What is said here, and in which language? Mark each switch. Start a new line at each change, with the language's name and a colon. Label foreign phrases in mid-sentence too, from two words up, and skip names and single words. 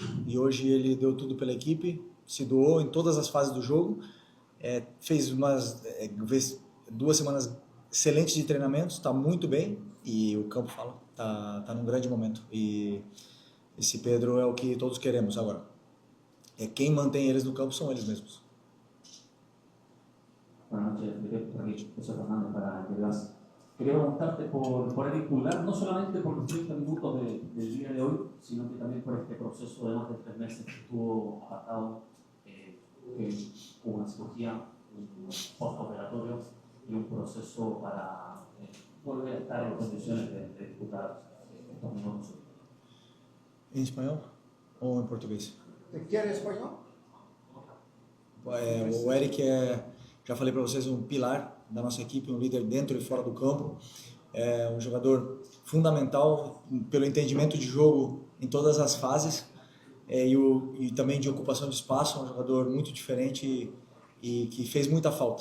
Portuguese: E hoje ele deu tudo pela equipe, se doou em todas as fases do jogo, fez 2 semanas excelentes de treinamentos, está muito bem e o campo fala, tá num grande momento. E esse Pedro é o que todos queremos agora. Quem mantém eles no campo são eles mesmos.
Spanish: Buenas noches, Felipe. Aquí José Fernández para Enviarás. Quería preguntarte por Eric Pulgar, no solamente por los 30 minutos del día de hoy, sino que también por este proceso de más de 3 meses que estuvo apartado, hubo una cirugía, un postoperatorio y un proceso para volver a estar en condiciones de disputar estos minutos.
Portuguese: Em espanhol ou em português?
Spanish: ¿Te quiere español?
Portuguese: O Eric já falei para vocês, um pilar da nossa equipe, um líder dentro e fora do campo, é um jogador fundamental pelo entendimento de jogo em todas as fases e também de ocupação de espaço, um jogador muito diferente e que fez muita falta.